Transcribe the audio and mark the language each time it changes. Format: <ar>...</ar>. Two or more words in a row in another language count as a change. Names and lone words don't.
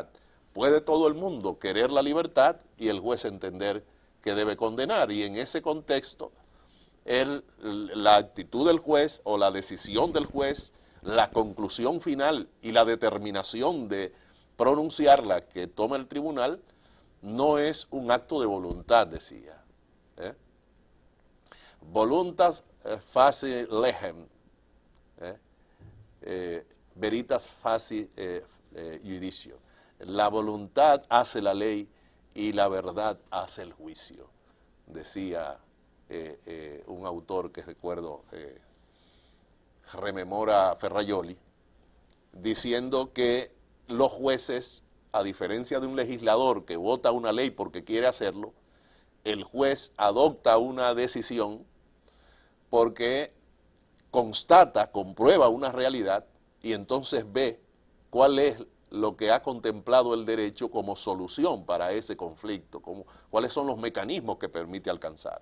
<es>Puede todo el mundo querer la libertad y el juez entender que debe condenar. Y en ese contexto, la actitud del juez o la decisión del juez, la conclusión final y la determinación de pronunciarla que toma el tribunal, no es un acto de voluntad, decía.</es> <la>Voluntas facie legem, veritas facie judicio.</la> <es>La voluntad hace la ley y la verdad hace el juicio, decía un autor que recuerdo, rememora Ferrajoli, diciendo que los jueces, a diferencia de un legislador que vota una ley porque quiere hacerlo, el juez adopta una decisión porque constata, comprueba una realidad y entonces ve cuál es lo que ha contemplado el derecho como solución para ese conflicto, cuáles son los mecanismos que permite alcanzar.</es>